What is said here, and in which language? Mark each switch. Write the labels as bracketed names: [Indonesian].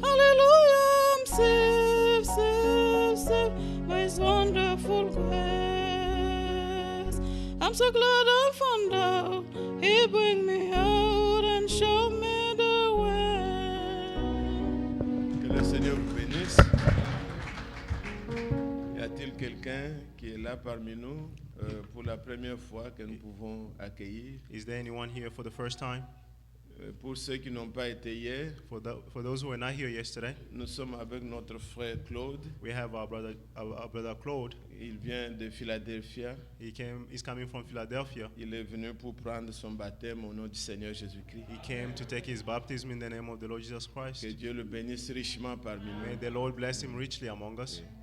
[English] Hallelujah, I'm saved, saved, saved by His wonderful grace. I'm so glad I found out He bring me out and show me the way. [French] Que le Seigneur vous bénisse. Y a-t-il quelqu'un qui est là parmi nous pour la première fois que nous pouvons accueillir? [English] Is there anyone here for the first time? [French] Pour ceux qui n'ont pas été hier, [English] For those who were not here yesterday, [French] nous sommes avec notre frère Claude. [English] we have our brother Claude. [French] Il vient de Philadelphia. [English] He's coming from Philadelphia. [French] Il est venu pour prendre son baptême au nom du Seigneur Jésus-Christ. [English] He came to take his baptism in the name of the Lord Jesus Christ. [French] Que Dieu le bénisse richement parmi [English] May [French] nous. [English] the Lord bless him richly among us.